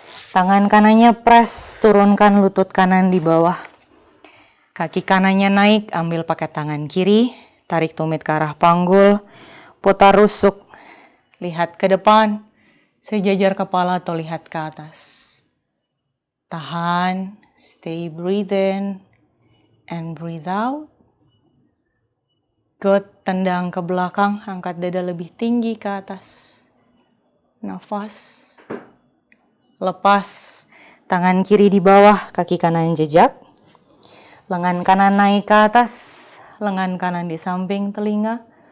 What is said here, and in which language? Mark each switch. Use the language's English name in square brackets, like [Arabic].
[Indonesian] Tangan kanannya press, turunkan lutut kanan di bawah. Kaki kanannya naik, ambil pakai tangan kiri. Tarik tumit ke arah panggul. Putar rusuk, lihat ke depan. sejajar kepala atau lihat ke atas. Tahan, [English] stay breathe in and breathe out. Good, [Indonesian] tendang ke belakang, angkat dada lebih tinggi ke atas. Nafas. Lepas, tangan kiri di bawah, kaki kanan jejak. Lengan kanan naik ke atas, lengan kanan di samping telinga.